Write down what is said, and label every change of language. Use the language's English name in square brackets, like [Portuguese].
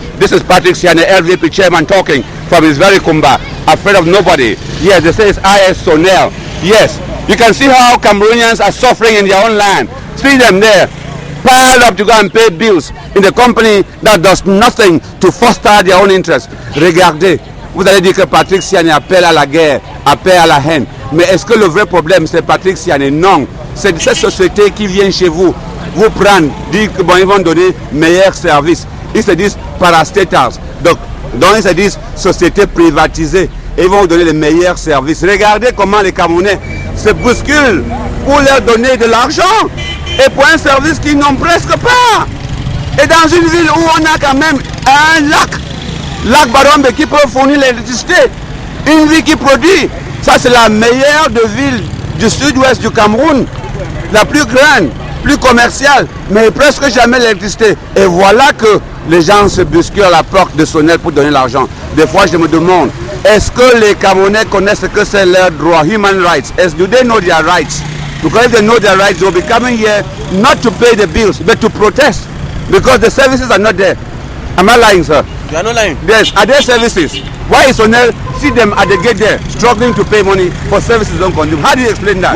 [English] This is Patrick Siane, LVP chairman, talking from his very Kumba, afraid of nobody. Yes, they say it's IS Sonel. Yes, you can see how Cameroonians are suffering in their own land. See them there, piled up to go and pay bills in the company that does nothing to foster their own interests. [French] Regardez, vous allez dire que Patrick Siane appelle à la guerre, appelle à la haine. Mais est-ce que le vrai problème c'est Patrick Siane? Non, c'est cette société qui vient chez vous, vous prendre, dire que bon, ils vont donner meilleurs services. Ils se disent parastatals. Donc ils se disent sociétés privatisées. Et ils vont vous donner les meilleurs services. Regardez comment les Camerounais se bousculent pour leur donner de l'argent. Et pour un service qu'ils n'ont presque pas. Et dans une ville où on a quand même un lac Barombe qui peut fournir l'électricité, une ville qui produit. Ça c'est la meilleure de ville du sud-ouest du Cameroun. La plus grande, plus commerciale, mais presque jamais l'électricité. Et voilà que les gens se bousculent à la porte de Sonel pour donner l'argent. Des fois je me demande, est-ce que les Camerounais connaissent ce que c'est leurs droits, [English] human rights? Do they know their rights? Because if they know their rights, they'll be coming here not to pay the bills, but to protest. Because the services are not there. Am I lying, sir? You are not lying. Yes, are there services? Why is Sonel see them at the gate there, struggling to pay money for services don't consume? How do you explain that?